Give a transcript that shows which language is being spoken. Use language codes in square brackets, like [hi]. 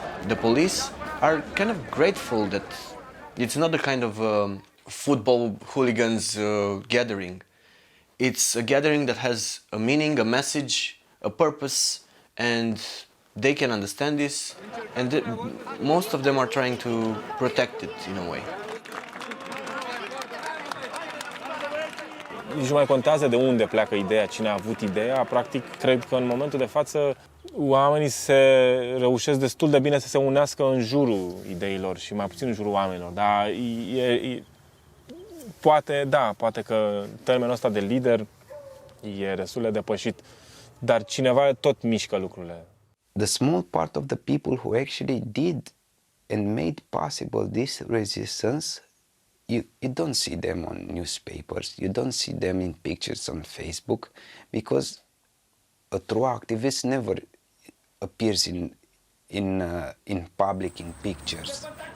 [en] The police are kind of grateful that it's not a kind of football hooligans gathering. It's a gathering that has a meaning, a message, a purpose, and they can understand this, and most of them are trying to protect it in a way. [ro] Nici nu mai contează de unde pleacă ideea, cine a avut ideea. Practic, cred că în momentul de față oamenii reușesc destul de bine să se unească în jurul ideilor și mai puțin în jurul oamenilor. Dar poate că termenul ăsta de lider e destul de depășit, dar cineva tot mișcă lucrurile. [en] The small part of the people who actually did and made possible this resistance, you don't see them on newspapers, you don't see them in pictures on Facebook, because a true activist never appears in public in pictures.